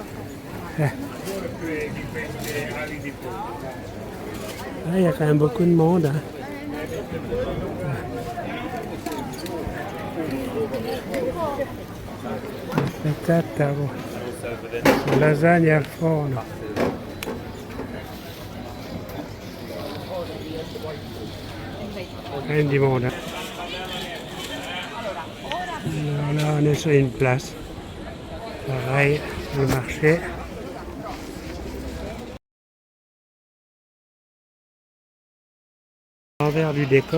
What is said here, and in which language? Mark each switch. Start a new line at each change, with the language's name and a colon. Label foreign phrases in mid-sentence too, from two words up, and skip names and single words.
French: Ah, il y a quand même beaucoup de monde. Hein. Patates, ah bon.
Italian: Lasagne al forno.
French: Rien du monde. Hein. Alors là, on est sur une place. Pareil, le marché. L'envers du décor.